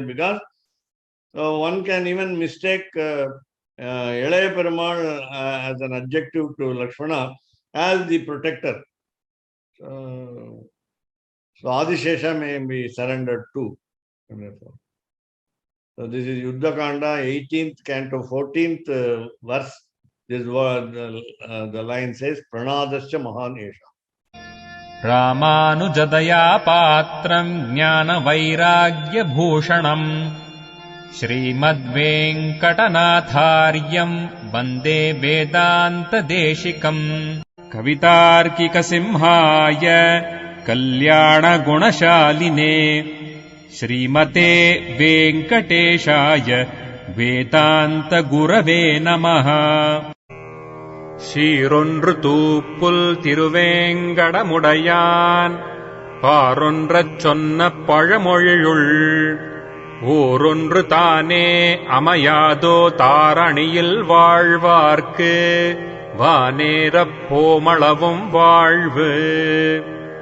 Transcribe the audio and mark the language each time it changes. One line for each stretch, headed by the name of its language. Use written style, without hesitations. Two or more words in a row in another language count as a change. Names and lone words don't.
English: Because one can even mistake Elaya Perumal as an adjective to Lakshmana as the protector. So Adishesha may be surrendered too. So this is Yuddhakanda, 18th canto, 14th verse. This word, the line says,
Sanskrit: प्राणदस्य महानेषः. रामानुजदया पात्रं ज्ञान वैराग्य भूषणम् श्रीमद् वेङ्कटनाथार्यं वन्दे वेदान्त देशिकम् कवितार्किक सिंहाय कल्याण गुणशालिने श्रीमते वेङ्कटेशाय वेदान्त गुरवे नमः.
Tamil: சீரொன்று தூப்புல் திருவேங்கடமுடையான் பாரொன்றச் சொன்ன பழமொழியுள் ஓரொன்று தானே அமையாதோ தாரணியில் வாழ்வார்க்கு வானேரப் போமளவும் வாழ்வு.